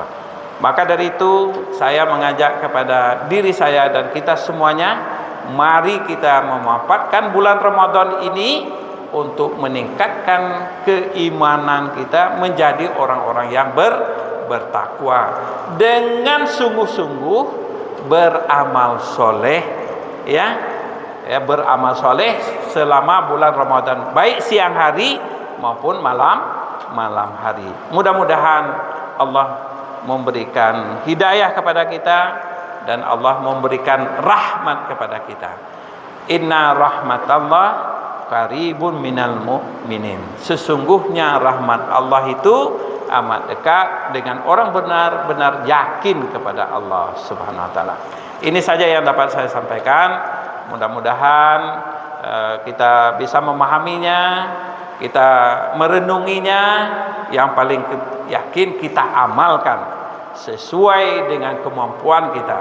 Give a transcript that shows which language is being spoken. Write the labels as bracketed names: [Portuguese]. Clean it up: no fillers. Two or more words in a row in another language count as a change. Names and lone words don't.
[Indonesian] Maka dari itu saya mengajak kepada diri saya dan kita semuanya, mari kita memanfaatkan bulan Ramadan ini untuk meningkatkan keimanan kita menjadi orang-orang yang bertakwa, dengan sungguh-sungguh beramal soleh, ya beramal soleh selama bulan Ramadan, baik siang hari maupun malam hari. Mudah-mudahan Allah memberikan hidayah kepada kita dan Allah memberikan rahmat kepada kita. [Arabic] إن رحمة الله قريب من المؤمنين. [Indonesian] Sesungguhnya rahmat Allah itu amat dekat dengan orang benar-benar yakin kepada Allah [Arabic] سبحانه وتعالى. [Indonesian] Ini saja yang dapat saya sampaikan. Mudah-mudahan kita bisa memahaminya, kita merenunginya, yang paling yakin kita amalkan sesuai dengan kemampuan kita.